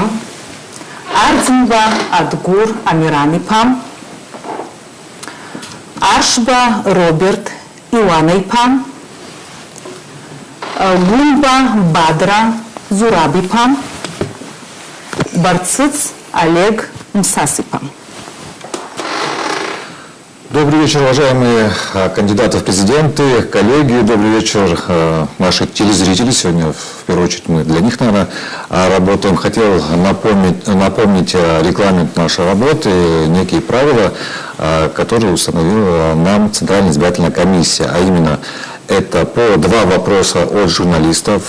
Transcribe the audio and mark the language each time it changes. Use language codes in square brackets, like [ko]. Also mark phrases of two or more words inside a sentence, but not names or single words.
[ru] Ардзинба Адгур Амиранипам. Аршба Роберт Иванайпам. Гумба Бадра Зурабипам. Барциц Олег Мсасипам. Добрый вечер, уважаемые кандидаты в президенты, коллеги. Добрый вечер, наши телезрители. Сегодня, в первую очередь, мы для них, наверное, работаем. Хотел напомнить регламент нашей работы, некие правила, которые установила нам Центральная избирательная комиссия, а именно это по 2 вопроса от журналистов.